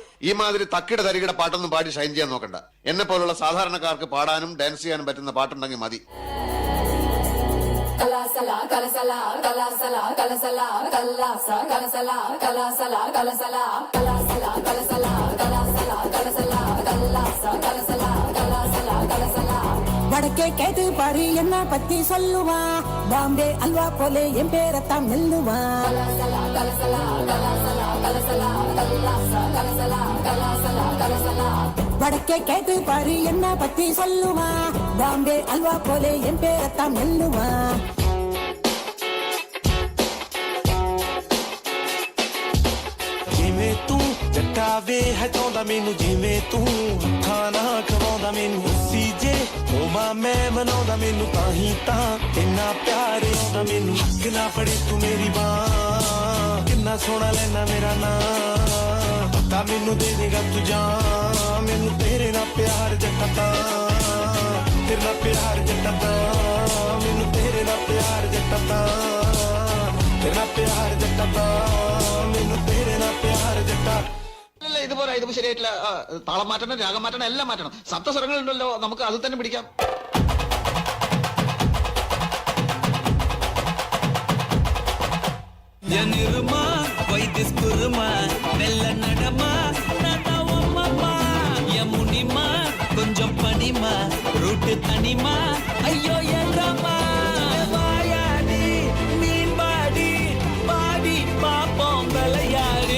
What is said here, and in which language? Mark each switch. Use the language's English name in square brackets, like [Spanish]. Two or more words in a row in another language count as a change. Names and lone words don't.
[Malayalam] ഈ മാതിരി തക്കിട തരികിട പാട്ടൊന്നും പാടി ഷൈൻ ചെയ്യാൻ നോക്കണ്ട. എന്നെ പോലുള്ള സാധാരണക്കാർക്ക് പാടാനും ഡാൻസ് ചെയ്യാനും പറ്റുന്ന പാട്ടുണ്ടെങ്കിൽ മതി. കലാസല കലസല കലാസല കലസല കലാസ കലസല കലാസല കലസല കലാസല കലസല കലാസല കലസല കലാസ കലസല കലാസല കലസല. [Tamil] வடக்கே கேட்டு பாரு என்ன பத்தி சொல்லுவா, பாம்பே அல்வா போலே என் பேரத்தான் மெல்லுவா. கலசல கலசல கலசல கலசல கலாச கலசல கலாசல கலசல. வடக்கே கேட்டு பாரு என்ன பத்தி சொல்லுவா, பாம்பே அல்வா போலே என் பேரத்தான் மெல்லுவா. [Punjabi] ਜਿਵੇਂ ਤੂੰ ਜੱਟਾਵੇ ਹਟਾਉਂਦਾ ਮੈਨੂੰ, ਜਿਵੇਂ ਤੂੰ ਹੱਥਾਂ ਨਾਲ ਖਵਾਉਂਦਾ ਮੈਨੂੰ, ਸੀ ਜੇ ਹੋਵਾਂ ਮੈਂ ਮਨਾਉਂਦਾ ਮੈਨੂੰ, ਤਾਂ ਹੀ ਤਾਂ ਇੰਨਾ ਪਿਆਰ ਆਉਂਦਾ ਮੈਨੂੰ. ਹੱਕ ਨਾ ਫੜੇ ਤੂੰ ਮੇਰੀ ਬਾਂਹ, ਕਿੰਨਾ ਸੋਹਣਾ ਲੈਣਾ ਮੇਰਾ ਨਾਂ, ਪਤਾ ਮੈਨੂੰ ਦੇ ਦੇਗਾ ਤੂੰ ਜਾਨ, ਮੈਨੂੰ ਤੇਰੇ ਨਾਲ ਪਿਆਰ ਜੱਟਾ ਤਾਂ, ਤੇਰੇ ਨਾਲ ਪਿਆਰ ਜੱਟਾ ਤਾਂ, ਮੈਨੂੰ ਤੇਰੇ ਨਾਲ ਪਿਆਰ ਜੱਟਾ ਤਾਂ, ਤੇਰੇ ਨਾਲ ਪਿਆਰ ਜੱਟਾ ਤਾਂ, ਮੈਨੂੰ ਤੇਰੇ ਨਾਲ ਪਿਆਰ ജട്ടാ. [Malayalam] ഇതുപോലെ ഇത് ശരിയായിട്ടില്ല. താളം മാറ്റണം, രാഗം മാറ്റണം, എല്ലാം മാറ്റണം. സപ്തസ്വരങ്ങൾ ഉണ്ടല്ലോ, നമുക്ക് അത് തന്നെ പിടിക്കാം. [Tamil] கொஞ்சம் பனிமா ரூட்டு தனிமா ஐயோ ஏறாமா வாயாடி மீன் பாடி பாடி பாப்போம் விளையாடு.